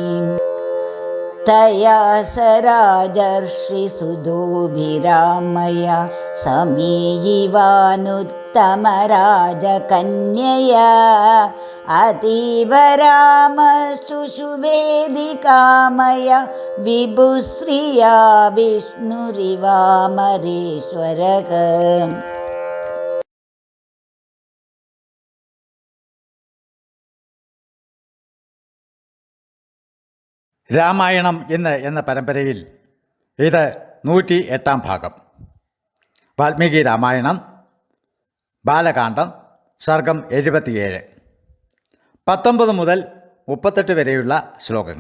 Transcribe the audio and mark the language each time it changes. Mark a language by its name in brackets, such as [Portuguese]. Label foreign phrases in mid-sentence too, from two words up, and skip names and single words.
[Sanskrit] तया स राजर्षिसुतोभिरामया समीयिवानुत्तमराजकन्यया अतीव रामशुशुभेदिकामया विभुश्रिया विष्णुरिवामरेश्वरः [Malayalam] രാമായണം എന്ന പരമ്പരയിൽ ഇത് 108 ഭാഗം. വാൽമീകി രാമായണം, ബാലകാണ്ഡം, സർഗം 77, 19 മുതൽ 38 വരെയുള്ള ശ്ലോകങ്ങൾ.